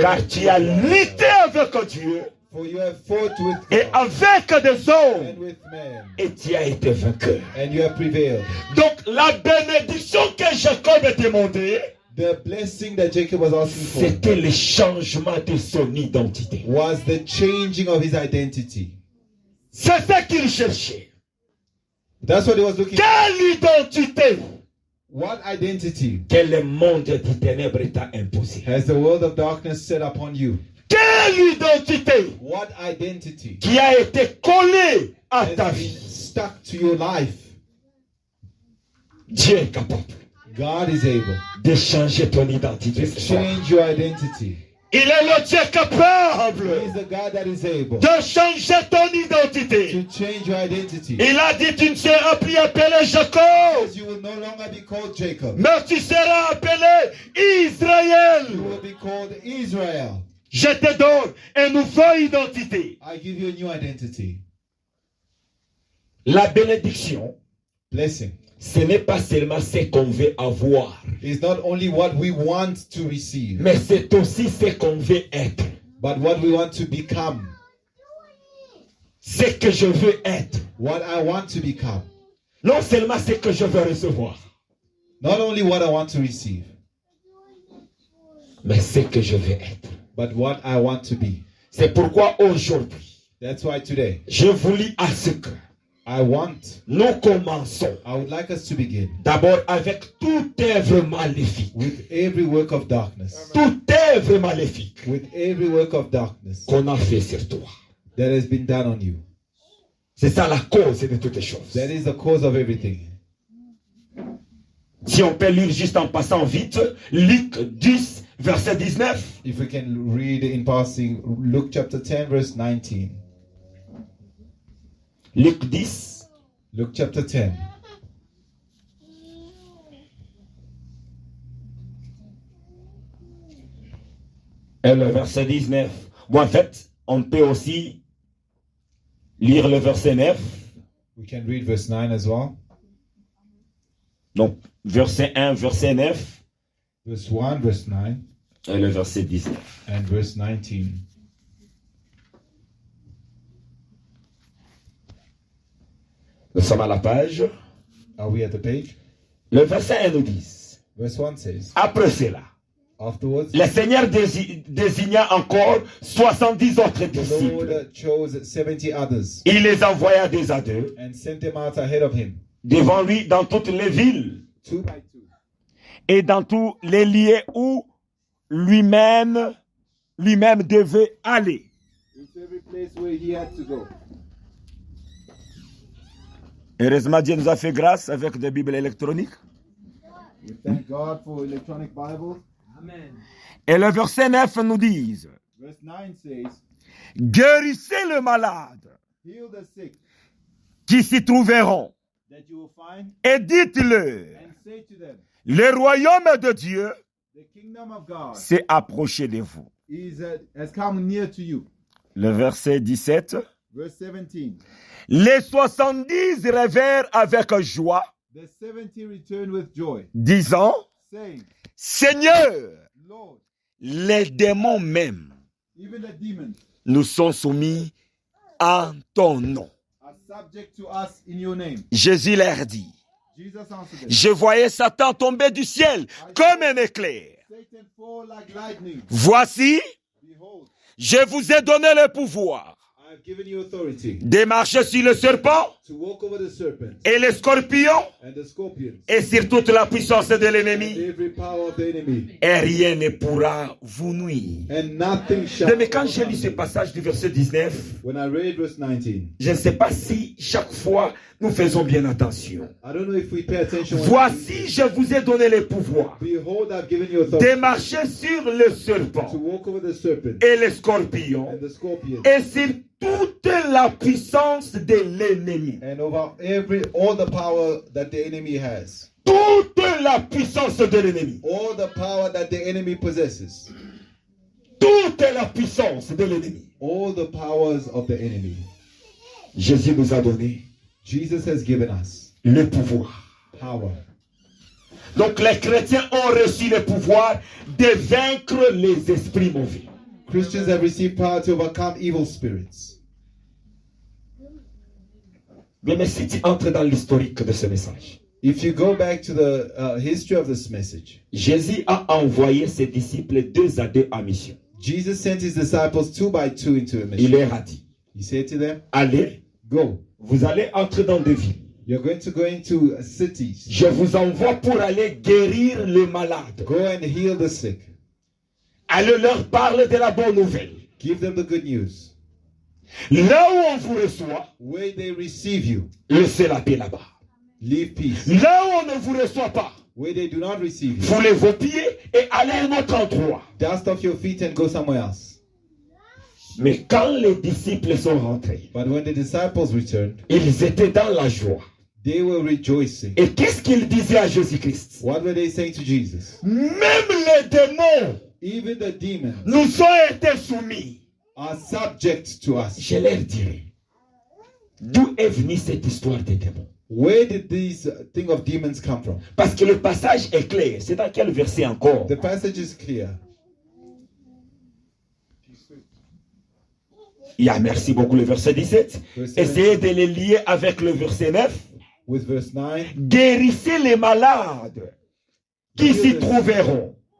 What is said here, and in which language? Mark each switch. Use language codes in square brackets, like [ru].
[fr] car tu as lutté avec Dieu [en] for you have fought with [fr] et [en] God [fr] avec des hommes, [en] and with men, [fr] et tu as été vainqueur. [en] and you have prevailed. [fr] Donc la bénédiction que Jacob a demandée, [en] The blessing that Jacob was asking for [fr] c'était le changement de son identité. [en] was the changing of his identity. [fr] C'est ça qu'il cherchait. [en] That's what he was looking for. [fr] Quelle identité [en] What identity [fr] que le monde des ténèbres t'a imposé? [en] has the world of darkness set upon you? [fr] Quelle identité [en] What identity [fr] qui a été collée à [en] has [fr] ta [en] been [fr] vie? [en] stuck to your life? [fr] Dieu est capable [en] God is able [fr] de changer ton identité. [en] to change your identity. [fr] Il est le Dieu capable [en] He is the God that is able [fr] de changer ton identité. [en] to change your identity. [fr] Il a dit, tu ne seras plus appelé Jacob, [en] Because you will no longer be called Jacob. [fr] mais tu seras appelé Israël. [en] You will be called Israel. [fr] Je te donne une nouvelle identité. [en] I give you a new identity. [fr] La bénédiction [en] Blessing [fr] ce n'est pas seulement ce qu'on veut avoir, [en] It's not only what we want to receive, [fr] mais c'est aussi ce qu'on veut être. [en] but what we want to become. [fr] Ce que je veux être. [en] What I want to become. [fr] Non seulement ce que je veux recevoir, [en] Not only what I want to receive, [fr] mais ce que je veux être. [en] but what I want to be. [fr] C'est pourquoi aujourd'hui, [en] That's why today, [fr] je vous lis à ce que nous commençons [en] I would like us to begin [fr] d'abord avec toute œuvre maléfique. [en] with every work of darkness. [fr] Toute œuvre maléfique [en] With every work of darkness [fr] qu'on a fait sur toi. [en] that has been done on you. [fr] C'est ça la cause de toutes les choses. [en] That is the cause of everything. [fr] Si on peut lire juste en passant vite, Luc 10, verset 19. [en] If we can read in passing Luke chapter 10, verse 19. [fr] Luc 10, [en] Luke chapter 10. [fr] et le verset 19. Bon, en fait, on peut aussi lire le verset 9. [en] We can read verse 9 as well. [fr] Donc, verset 1, verset 9 [en] Verse 1, verse 9, [fr] et le verset 19. [en] and verse 19. [fr] Nous sommes à la page. [en] Are we at the page? [fr] Le verset 1 nous dit, [en] Verse 1 says, [fr] après cela, [en] afterwards, [fr] le Seigneur désigna encore 70 autres [en] the [fr] disciples. [en] Lord chose 70 others [fr] Il les envoya deux à deux [en] and sent them out ahead of him, [fr] devant lui dans toutes les villes [en] two by two, [fr] et dans tous les lieux où lui-même devait aller. [en] into every place where he had to go. [fr] Heureusement, Dieu nous a fait grâce avec des Bibles électroniques. [en] We thank God for electronic Bibles. [fr] Et le verset 9 nous dit, [en] Verse 9 says, [fr] guérissez le malade [en] heal the sick [fr] qui s'y trouveront [en] that you will find, [fr] et dites-le, [en] and say to them, [fr] le royaume de Dieu [en] the kingdom of God [fr] s'est approché de vous. [en] has come near to you. [fr] Le verset 17, [en] Verse 17, [fr] les 70 rêvèrent avec joie, [en] the 70 returned with joy, [fr] disant, [en] saying, [fr] Seigneur, [en] Lord, [fr] les démons même [en] even the demons [fr] nous sont soumis en ton nom. [en] are subject to us in your name. [fr] Jésus leur dit, [en] Jesus answered them, [fr] je voyais Satan tomber du ciel comme un éclair. [en] Satan fall like lightning. [fr] Voici, [en] Behold, [fr] je vous ai donné le pouvoir [en] I have given you authority [fr] de marcher sur le serpent [en] to walk over the serpent [fr] et les scorpions [en] and the scorpions [fr] et sur toute la puissance de [en] and [fr] l'ennemi. [en] every power of the enemy, [fr] Et rien ne pourra vous nuire. [en] and nothing shall. [fr] Mais quand j'ai lu ce passage du verset 19, [en] When I read verse 19, [fr] je ne sais pas si chaque fois nous faisons bien attention. [en] I don't know if we pay attention. [fr] Voici, je vous ai donné le pouvoir [en] Behold, I've given you authority [fr] de marcher sur le [en] to [fr] serpent [en] walk over the serpent [fr] et les scorpions [en] and the scorpion [fr] et sur toute la puissance de l'ennemi. [en] and over all the power that the enemy has. [fr] Toute la puissance de l'ennemi. [en] All the power that the enemy possesses. [fr] Toute la puissance de l'ennemi. [en] All the powers of the enemy. [fr] Jésus nous a donné [en] Jesus has given us [fr] le pouvoir. [en] power. [fr] Donc les chrétiens ont reçu le pouvoir de vaincre les esprits mauvais. [en] Christians have received power to overcome evil spirits. [fr] Mais si tu entres dans l'historique de ce message, [en] If you go back to the history of this message, [fr] Jésus a envoyé ses disciples deux à deux en mission. [en] Jesus sent his disciples two by two into a [fr] Il [en] mission. [fr] leur a dit, [en] He said to them, [fr] allez, [en] go. [fr] vous allez entrer dans des villes. [en] You're going to go into cities. [fr] Je vous envoie pour aller guérir les malades. [en] Go and heal the sick. [fr] Allez leur parler de la bonne nouvelle. [en] Give them the good news. [fr] Là où on vous reçoit, [en] Where they receive you, [fr] laissez la paix là-bas. [en] leave peace. [fr] Là où on ne vous reçoit pas, [en] Where they do not receive you, [fr] foulez vos pieds et allez à un autre endroit. [en] dust off your feet and go somewhere else. [fr] Mais quand les disciples sont rentrés, [en] But when the disciples returned, [fr] ils étaient dans la joie. [en] they were rejoicing. [fr] Et qu'est-ce qu'ils disaient à Jésus-Christ? [en] What were they saying to Jesus? [fr] Même les démons [en] Even the demons [fr] nous ont été soumis. [en] are subject to us. [fr] Je leur dirai, d'où est venue cette histoire des démons? [en] Where did these thing of demons come from? [fr] Parce que le passage est clair. C'est dans quel verset encore? [en] The passage is clear. [fr] Merci beaucoup le verset 17. Essayez de les lier avec le verset 9. [en] With verse 9. [fr] Guérissez les malades qui s'y trouveront.